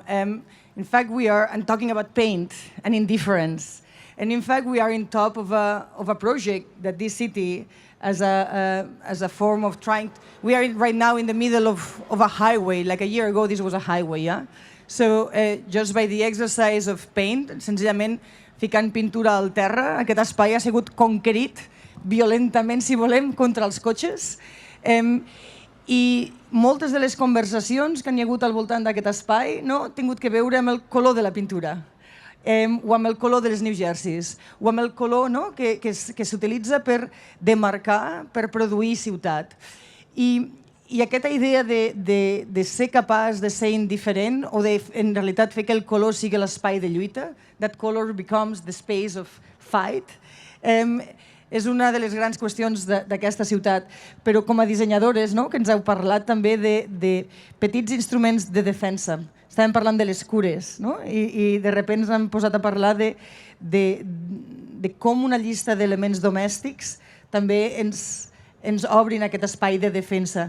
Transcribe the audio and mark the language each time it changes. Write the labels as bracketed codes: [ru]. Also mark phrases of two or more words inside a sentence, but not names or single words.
[en] In fact, I'm talking about pain and indifference. And in fact, we are in top of a project that this city, as a form of trying, we are right now in the middle of a highway. Like a year ago, this was a highway, yeah? So just by the exercise of paint, [ca] senzillament ficant pintura al terra, aquest espai ha sigut conquerit violentament, si volem, contra els cotxes. I moltes de les conversacions que hi ha hagut al voltant d'aquest espai han tingut que veure amb el color de la pintura, o amb el color de les New Jerseys, o amb el color que s'utilitza per demarcar, per produir ciutat. I aquesta idea de ser capaç de ser indiferent o de, en realitat, fer que el color sigui l'espai de lluita, [en] that color becomes the space of fight, [ca] és una de les grans qüestions d'aquesta ciutat. Però com a dissenyadores, que ens heu parlat també de petits instruments de defensa. Estàvem parlant de les cures, i de sobte ens hem posat a parlar de com una llista d'elements domèstics també ens obrin aquest espai de defensa.